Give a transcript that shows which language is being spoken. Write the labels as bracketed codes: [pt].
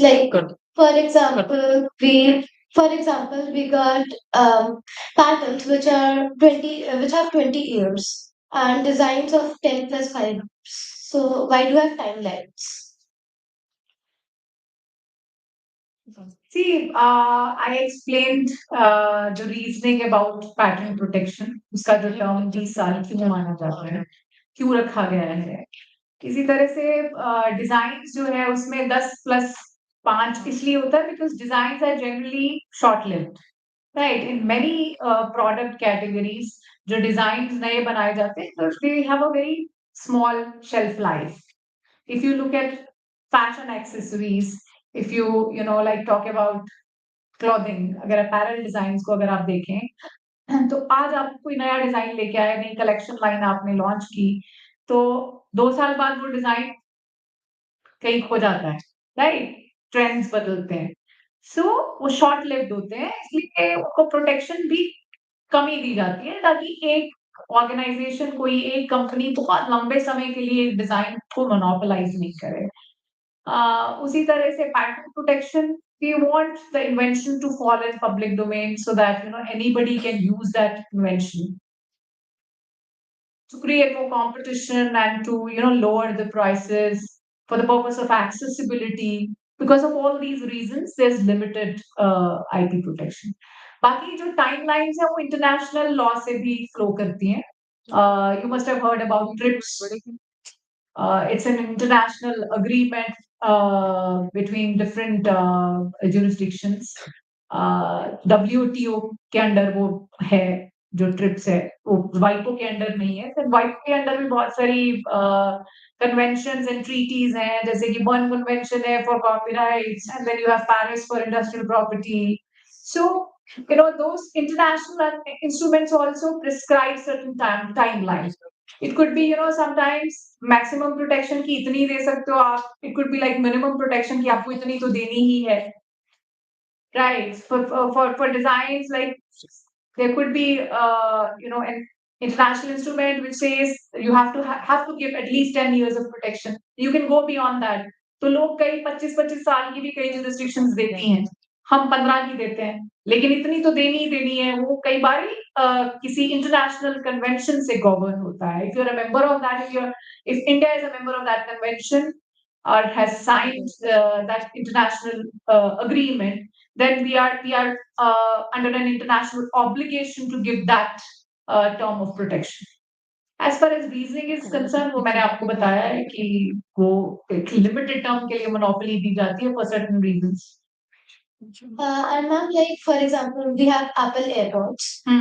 [en] Like, for example, we got patterns which are 20, which have 20 years, and designs of 10 plus 5 years. So why do we have timelines? See, I explained the reasoning about patent protection. [hi] उसका जो term 20 साल क्यों माना जाता है, क्यों रखा गया है. इसी तरह से डिजाइन जो है उसमें 10+5 इसलिए होता है [en] because designs are generally short lived, right? In many product categories [hi] जो designs नए बनाए जाते हैं [en] so they have a very small shelf life. If you look at fashion accessories, if you know like talk about clothing, [hi] अगर apparel designs को अगर आप देखें तो आज आप कोई नया डिजाइन लेके आए, नई कलेक्शन लाइन आपने लॉन्च की, तो 2 साल बाद वो डिजाइन कहीं खो जाता है, राइट? ट्रेंड्स बदलते हैं, सो वो शॉर्ट लिव्ड होते हैं, इसलिए उनको प्रोटेक्शन भी कम ही दी जाती है ताकि एक ऑर्गेनाइजेशन, कोई एक कंपनी बहुत लंबे समय के लिए डिजाइन को मोनोपोलाइज नहीं करे. उसी तरह से [en] patent protection, we want the invention to fall in public domain so that anybody can use that invention to create more competition and to lower the prices for the purpose of accessibility. Because of all these reasons, there's limited IP protection. [hi] बाकी जो timelines है वो international law से भी flow करती हैं. [en] You must have heard about TRIPS. It's an international agreement between different jurisdictions. [hi] WTO के under वो है, जो ट्रिप्स है वो वाइपो के अंडर नहीं है. फिर वाइपो के अंडर भी बहुत सारी [en] conventions and treaties [hi] हैं, जैसे कि [en] Bern Convention है for copyrights, and then you have Paris for industrial property. So those international instruments also prescribe certain timelines. It could be sometimes maximum protection [hi] की इतनी दे सकते हो आप. [en] It could be like minimum protection [hi] की आपको इतनी तो देनी ही है, [en] right? For designs, like there could be an international instrument which says you have to give at least 10 years of protection. You can go beyond that. [hi] तो लोग कई 25-25 साल की भी कई jurisdictions देती हैं, हम 15 की देते हैं, लेकिन इतनी तो देनी ही देनी है. वो कई बार किसी इंटरनेशनल कन्वेंशन से गवर्न होता है. [en] If you're a member of that, if India is a member of that convention or has signed that international agreement, then we are under an international obligation to give that term of protection. As far as reasoning is concerned, [hi] वो मैंने आपको बताया है कि वो एक limited term के लिए monopoly दी जाती है [en] for certain reasons. And ma'am, like for example, we have Apple AirPods.